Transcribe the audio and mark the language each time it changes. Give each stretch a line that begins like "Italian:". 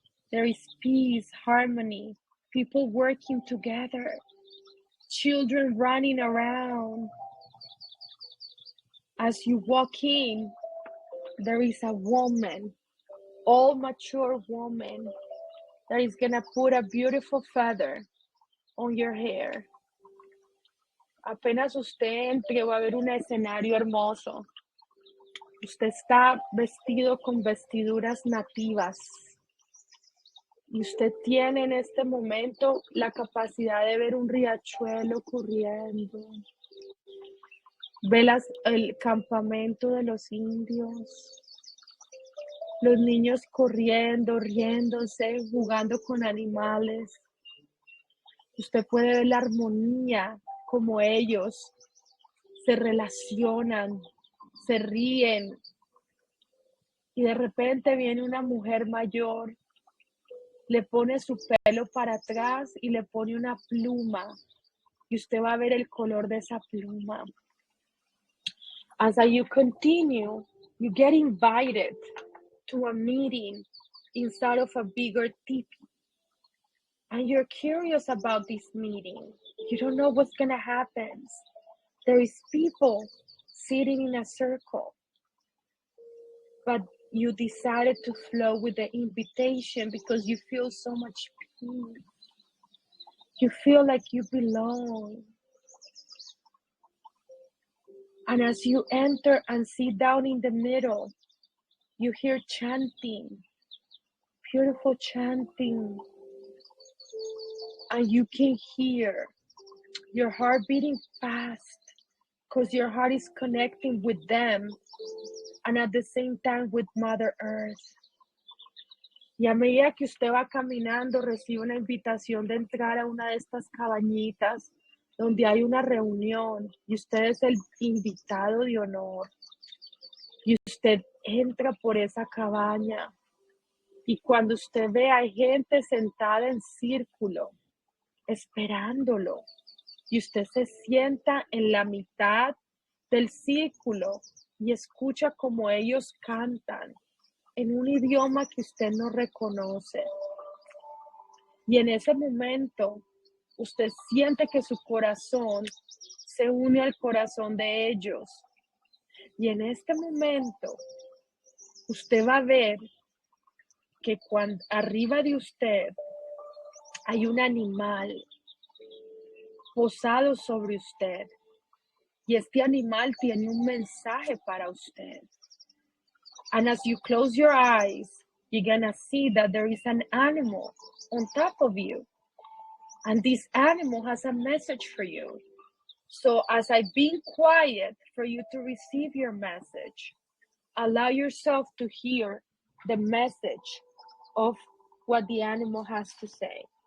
English: There is peace, harmony, people working together, children running around. As you walk in, there is a woman, all mature woman, that is gonna put a beautiful feather on your hair.
Spanish: Apenas usted entre, va a haber un escenario hermoso. Usted está vestido con vestiduras nativas. Y usted tiene en este momento la capacidad de ver un riachuelo corriendo. Ve el campamento de los indios. Los niños corriendo, riéndose, jugando con animales. Usted puede ver la armonía, como ellos se relacionan, se ríen. Y de repente viene una mujer mayor, le pone su pelo para atrás y le pone una pluma. Y usted va a ver el color de esa pluma.
English: As you continue, you get invited to a meeting inside of a bigger teepee. And you're curious about this meeting. You don't know what's going to happen. There is people sitting in a circle. But you decided to flow with the invitation because you feel so much peace. You feel like you belong. And as you enter and sit down in the middle, you hear chanting, beautiful chanting. And you can hear your heart beating fast because your heart is connecting with them and at the same time with Mother Earth.
Spanish: Y a medida que usted va caminando, recibe una invitación de entrar a una de estas cabañitas donde hay una reunión y usted es el invitado de honor. Y usted entra por esa cabaña y cuando usted ve hay gente sentada en círculo, esperándolo. Y usted se sienta en la mitad del círculo y escucha como ellos cantan en un idioma que usted no reconoce. Y en ese momento, usted siente que su corazón se une al corazón de ellos. Y en este momento, usted va a ver que cuando arriba de usted hay un animal posado sobre usted. Y este animal tiene un mensaje para usted.
English: And as you close your eyes, you're gonna see that there is an animal on top of you. And this animal has a message for you. So as I've been quiet for you to receive your message, allow yourself to hear the message of what the animal has to say.